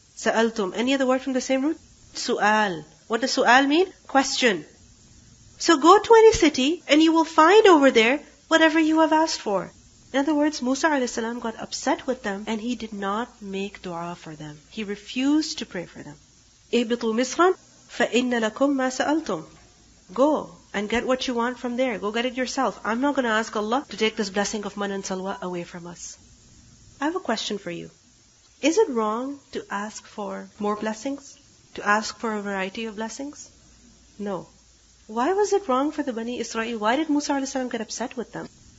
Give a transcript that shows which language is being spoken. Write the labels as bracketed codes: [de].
[en] سَأَلْتُمْ, any other word from the same root? Su'al. What does su'al mean? Question. So go to any city and you will find over there whatever you have asked for. In other words, Musa a.s. got upset with them and he did not make dua for them. He refused to pray for them. [ar] اهبطوا مصرا فإن لكم ما سألتم. [en] Go and get what you want from there. Go get it yourself. I'm not going to ask Allah to take this blessing of man and salwa away from us. I have a question for you. Is it wrong to ask for more blessings? To ask for a variety of blessings? No. Why was it wrong for the Bani Israel? Why did Musa a.s. get upset with them?